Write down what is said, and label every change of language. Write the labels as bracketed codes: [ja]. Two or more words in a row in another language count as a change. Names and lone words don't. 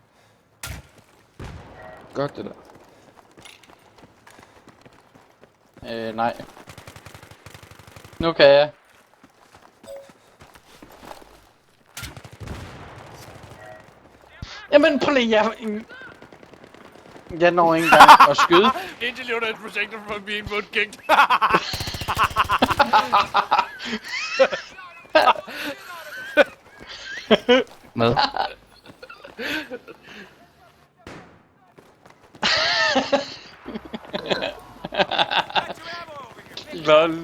[da] Godt det der. Nej. Nu kan jeg. Jamen, prøv lige, jeg når ikke engang at skyde. [en] Angel unit protected from being wood kicked. [da] Hvad? Lol.